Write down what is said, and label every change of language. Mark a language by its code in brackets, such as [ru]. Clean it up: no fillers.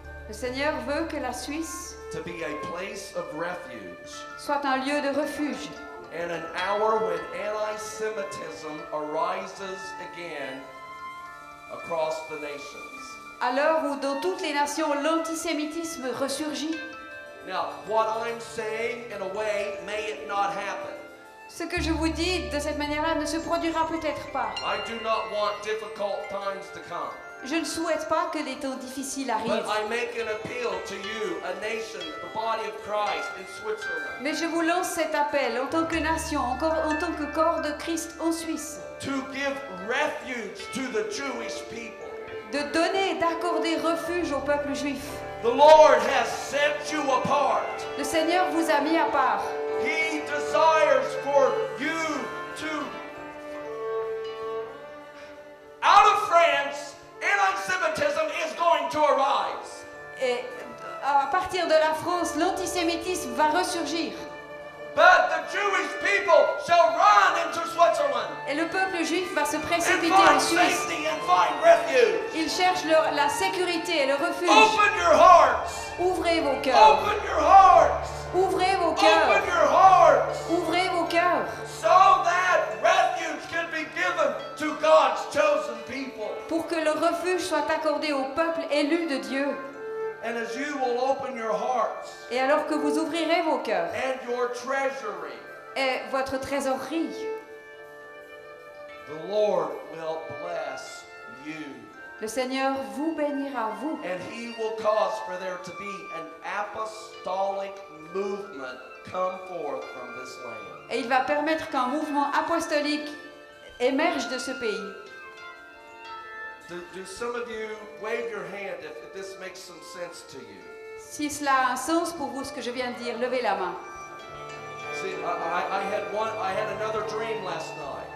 [fr] Le Seigneur veut que la Suisse [en] to be a place of refuge [fr] soit un lieu de refuge. [en] and an hour when anti-Semitism arises again across the nations. [fr] À l'heure où dans toutes les nations l'antisémitisme ressurgit. [en] Now, what I'm saying in a way, may it not happen. [fr] Ce que je vous dis de cette manière-là ne se produira peut-être pas. [en] I do not want difficult times to come. [fr] Je ne souhaite pas que les temps difficiles [en] But [fr] arrivent. [en] I make an appeal to you, a nation, the body of Christ in Switzerland, [fr] Mais je vous lance cet appel en tant que nation, encore en tant que corps de Christ en Suisse, [en] to give refuge to the Jewish people. [fr] de donner et d'accorder refuge au peuple juif. [en] The Lord has set you apart. [fr] Le Seigneur vous a mis à part. [en] He desires for you to. Out of France, anti-Semitism is going to arise. [fr] Et à partir de la France, l'antisémitisme va ressurgir. [en] But the Jewish people shall run into Switzerland [fr] Et le peuple juif va se [en] and [fr] précipiter en [en] find [fr] Suisse. [en] safety and find refuge. [fr] Ils cherchent la sécurité et le refuge. [en] Open your hearts. [fr] Ouvrez vos cœurs. [en] Open your hearts. [fr] Ouvrez vos cœurs. [en] Open your hearts. [fr] Ouvrez vos cœurs. [en] So that refuge can be given to God's chosen people. [fr] Pour que le refuge soit accordé au peuple élu de Dieu. [en] And as you will open your hearts [fr] Et alors que vous ouvrirez vos cœurs [en] and your treasury, [fr] et votre trésorerie, [en] the Lord will bless you. [fr] le Seigneur vous bénira, vous. [en] And He will cause for there to be an apostolic movement come forth from this land. [fr] Et il va permettre qu'un mouvement apostolique émerge de ce pays. [en] Do some of you wave your hand if this makes some sense to you? [fr] Si cela a un sens pour vous, ce que je viens de dire, levez la main. [en] See, I had another dream last night.